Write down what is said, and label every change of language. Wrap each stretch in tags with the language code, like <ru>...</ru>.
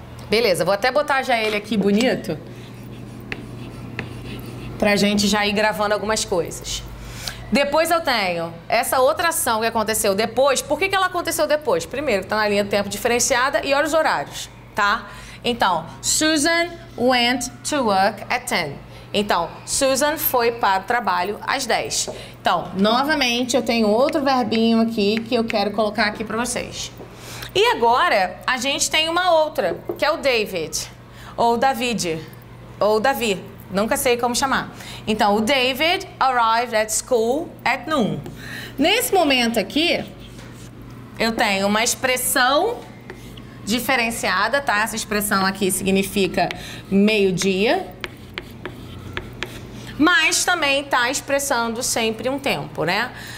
<pt>Beleza, vou até botar já ele aqui bonito pra gente já ir gravando algumas coisas. Depois eu tenho essa outra ação que aconteceu depois. Por que ela aconteceu depois? Primeiro, tá na linha do tempo diferenciada e olha os horários, tá?</pt> <en>Então, Susan went to work at 10.</en> <pt>Então, Susan foi para o trabalho às 10. Então, novamente, eu tenho outro verbinho aqui que eu quero colocar aqui pra vocês. E agora, a gente tem uma outra, que é o David, ou David, ou Davi, nunca sei como chamar.</pt> <en>Então, o David arrived at school at noon.</en> <pt>Nesse momento aqui, eu tenho uma expressão diferenciada, tá? Essa expressão aqui significa meio-dia, mas também tá expressando sempre um tempo, né?</pt>